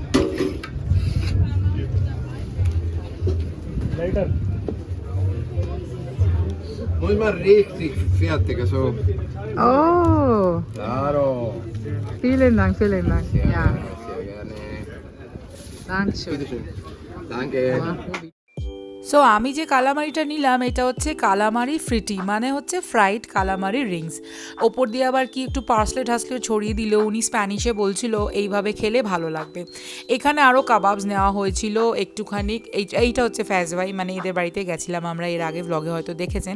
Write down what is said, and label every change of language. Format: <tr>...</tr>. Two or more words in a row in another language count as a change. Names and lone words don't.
<de>Muss man richtig fertig, also. Oh, Claro. vielen Dank, vielen Dank. Sehr Ja, gerne, sehr gerne. Dankeschön. Bitteschön. Danke.</de> <bn>সো আমি যে কালামারিটা নিলাম এটা হচ্ছে কালামারি ফ্রিটি, মানে হচ্ছে</bn> <en>fried calamari rings.</en> <bn>ওপর দিয়ে আবার কি একটু পার্সলে ঠাসলেও ছড়িয়ে দিল। উনি স্প্যানিশে বলছিল এইভাবে খেলে ভালো লাগবে। এখানে আরও কাবাবস নেওয়া হয়েছিল একটুখানি। এইটা হচ্ছে ফ্যাজভাই, মানে এদের বাড়িতে গেছিলাম আমরা, এর আগে ব্লগে হয়তো দেখেছেন।</bn>